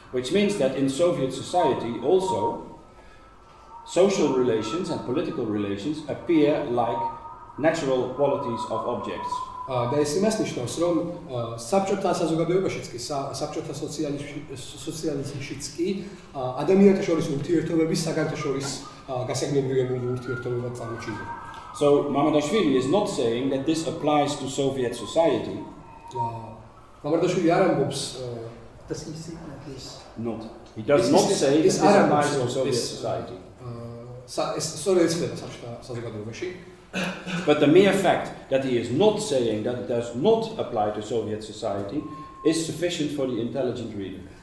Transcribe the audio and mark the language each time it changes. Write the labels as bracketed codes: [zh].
[en] Which means that in Soviet society also, social relations and political relations appear like natural qualities of objects. [ka] და ეს იმას ნიშნავს, რომ საბჭოთა საზოგადოებაშიც კი, საბჭოთა სოციალიზმშიც კი ადამიანთა შორის ურთიერთობები საგანთა შორის გასაგნებრივი ურთიერთობებად წარმოჩნდება. [en] So Mamadashvili is not saying that this applies to Soviet society. Mamadashvili [ka] არ ამბობს [en] does he say that this Not. He does not say that this applies to Soviet society. [ka] ეს სწორედ ეცდება საბჭოთა საზოგადოებაში. [en] But the mere fact that he is not saying that it does not apply to Soviet society is sufficient for the intelligent reader.